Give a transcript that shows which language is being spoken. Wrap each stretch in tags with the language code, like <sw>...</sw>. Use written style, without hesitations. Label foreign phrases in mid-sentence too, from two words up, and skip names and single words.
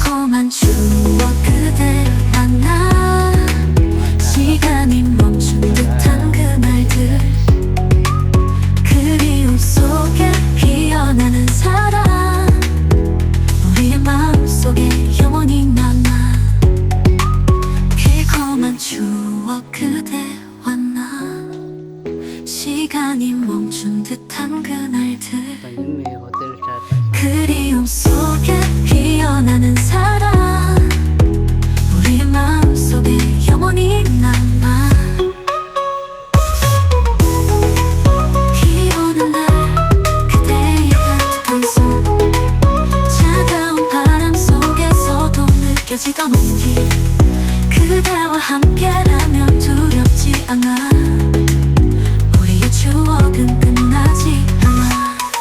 <ko>달콤한 추억 그댈 만나 시간이 멈춘 듯한 그날들 그리움 속에 피어나는 사랑 우리의 마음속에 영원히 남아 달콤한 추억 그대와 나 시간이 멈춘 듯한 그날들</ko> <tl>Ayun, may hotel sa taas.</tl> <ko>그리움 속에 피어나는 사랑 우리의 마음속에 영원히 남아 비 오는 날 그대의 따뜻한 손 차가운 바람 속에서도 느껴지던 온기 그대와 함께라면 두렵지 않아 우리의 추억은 끝나지 않아</ko>